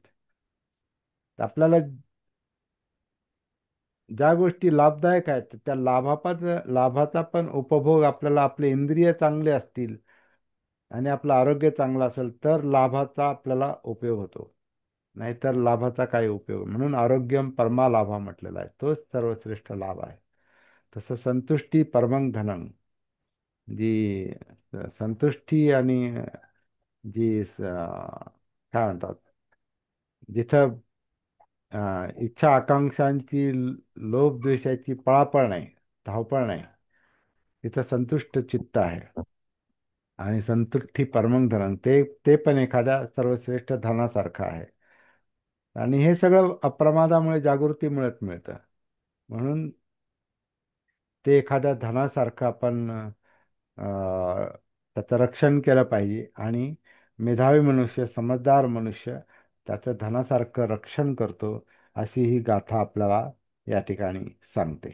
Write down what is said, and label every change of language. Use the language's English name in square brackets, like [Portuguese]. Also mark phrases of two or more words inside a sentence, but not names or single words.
[Marathi] तर आपल्याला ज्या गोष्टी लाभदायक आहेत त्या लाभाचा पण उपभोग आपल्याला, आपले इंद्रिय चांगले असतील आणि आपलं आरोग्य चांगलं असेल तर लाभाचा आपल्याला उपयोग होतो. नाहीतर लाभाचा काही उपयोग. म्हणून [Sanskrit] आरोग्यम परमा लाभा [Marathi] म्हटलेला आहे, तोच सर्वश्रेष्ठ लाभ आहे. [Sanskrit] तसं संतुष्टी परमं धनं, [Marathi] जी संतुष्टी आणि जी काय म्हणतात, जिथं इच्छा आकांक्षांची, लोभ द्वेषाची पळापळ नाही, धावपळ नाही, तिथं संतुष्ट चित्त आहे. [Sanskrit] आणि संतुष्टी परमं धनं, [Marathi] ते पण एखाद्या सर्वश्रेष्ठ धनासारखं आहे. आणि हे सगळं अप्रमादामुळे, जागृतीमुळेच मिळतं. म्हणून ते एखाद्या धनासारखं आपण त्याचं रक्षण केलं पाहिजे. आणि मेधावी मनुष्य, समजदार मनुष्य त्याचं धनासारखं रक्षण करतो, अशी ही गाथा आपल्याला या ठिकाणी सांगते.